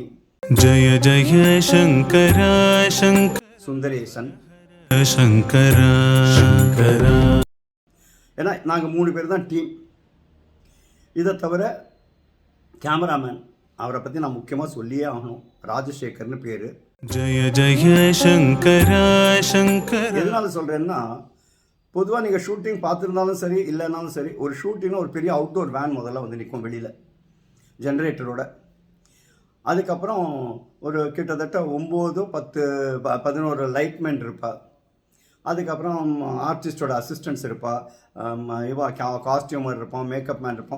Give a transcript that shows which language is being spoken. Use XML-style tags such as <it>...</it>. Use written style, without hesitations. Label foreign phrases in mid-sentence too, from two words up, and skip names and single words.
<sa>जय जय शङ्करा शङ्कर</sa> <ta>சுந்தரேசன்,</ta> <sa>शङ्करा शङ्करा.</sa> <ta>ஏன்னா நாங்கள் 3 பேர் தான் டீம். இதை தவிர கேமராமேன், அவரை பற்றி நான் முக்கியமாக சொல்லியே ஆகணும், ராஜசேகர்னு பேர்.</ta> <sa>जय जय शङ्करा शङ्कर.</sa> <ta>எதனால சொல்கிறேன்னா, பொதுவாக நீங்கள் ஷூட்டிங் பார்த்துருந்தாலும் சரி இல்லைனாலும் சரி, ஒரு ஷூட்டிங்னா ஒரு பெரிய</ta> <en>outdoor van</en> <ta>முதல்ல வந்து நிற்கும் வெளியில் ஜென்ரேட்டரோட. அதுக்கப்புறம் ஒரு கிட்டத்தட்ட 9, 10, 11 லைட்மேன் இருப்பா. அதுக்கப்புறம் ஆர்டிஸ்டோட அசிஸ்டன்ட்ஸ் இருப்பா, காஸ்டியூமர் இருப்பான்,</ta> <en>makeup man</en> <ta>இருப்பான்.</ta>